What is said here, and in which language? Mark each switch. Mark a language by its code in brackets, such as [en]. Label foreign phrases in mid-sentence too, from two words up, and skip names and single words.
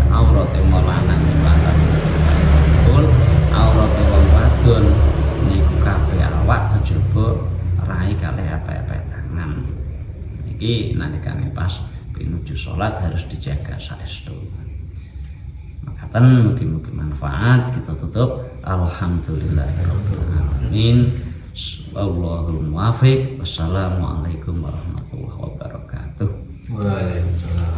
[jv] Aurate lanang lanang aurate wong wadon niku kabeh awak kejaba rai kalih epek-epek tangan. Iki nalikane pas pinuju salat harus dijaga saestu. Makaten mugi-mugi manfaat. Kita tutup [ar] الحمد لله رب العالمين. والله الموفق. والسلام عليكم ورحمة الله وبركاته. وعليكم السلام.